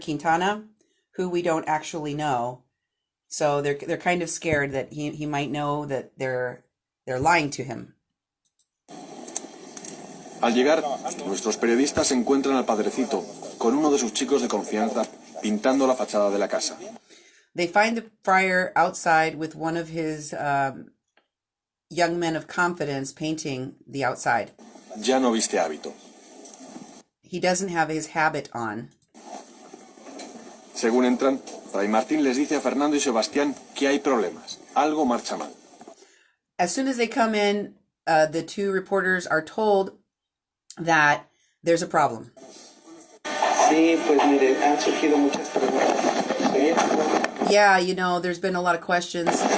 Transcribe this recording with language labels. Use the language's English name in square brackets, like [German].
[English] Quintana, who we don't actually know. So they're kind of scared that he might know that they're lying to him. [Spanish] Al llegar, nuestros periodistas encuentran al padrecito con uno de sus chicos de confianza pintando la fachada de la casa. [English] They find the friar outside with one of his young men of confidence painting the outside. [Spanish] Ya no viste hábito. [English] He doesn't have his habit on. [Spanish] Según entran, Fray Martín les dice a Fernando y Sebastián que hay problemas. Algo marcha mal. [English] As soon as they come in, the two reporters are told that there's a problem. [Spanish] Sí, pues mire, han surgido muchas preguntas. [English] Yeah, there's been a lot of questions.